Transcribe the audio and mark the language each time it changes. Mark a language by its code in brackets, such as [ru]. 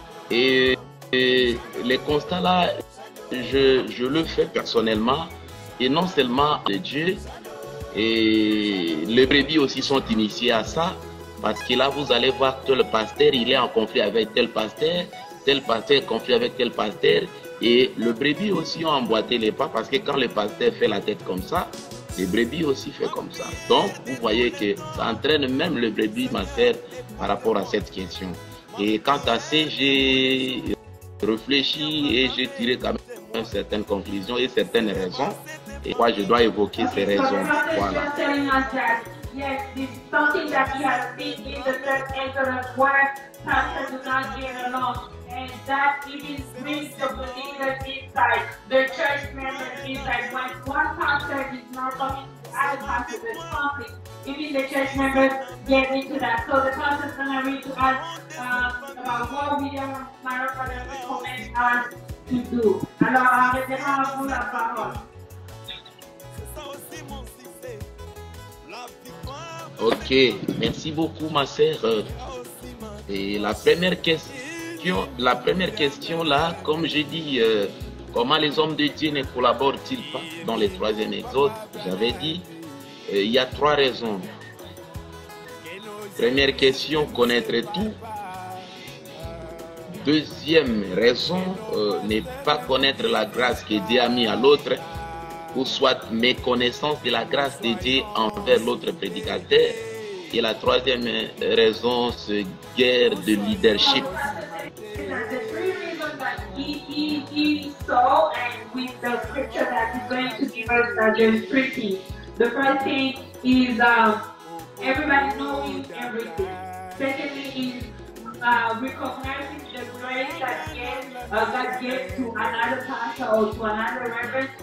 [fr] Et les constats là, je le fais personnellement, et non seulement de Dieu, et les brebis aussi sont initiés à ça, parce que là vous allez voir que le pasteur il est en conflit avec tel pasteur est en conflit avec tel pasteur, et le brebis aussi ont emboîté les pas, parce que quand le pasteur fait la tête comme ça, les brebis aussi fait comme ça. Donc vous voyez que ça entraîne même le brebis, ma sœur, par rapport à cette question. Et quant à ça, j'ai réfléchi et j'ai tiré quand même certaines conclusions et certaines raisons. Et moi, je dois évoquer ces raisons. Voilà. [en] Yes, this is something that we have seen in the third Exodus where pastors do not get along. And that even brings the believers inside, the church members inside. When one pastor is not talking to the other pastor, there's conflict. Even the church members get into that. So the pastor is going to read to us about what William Marapana recommends us to do. [fr] Alors, révérend à vous la parole. Ok, merci beaucoup, ma sœur. Et la première question là, comme j'ai dit, comment les hommes de Dieu ne collaborent-ils pas dans le troisième exode? J'avais dit, il y a trois raisons. Première question, connaître tout. Deuxième raison, ne pas connaître la grâce que Dieu a mis à l'autre, ou soit méconnaissance de la grâce de Dieu envers l'autre prédicateur. Et la troisième raison, c'est guerre de leadership. [en] He saw, and with the scripture that he's going to give us, there's three things. The first thing is everybody knowing everything. Secondly is recognizing the grace that God gave to another pastor or to another reverend.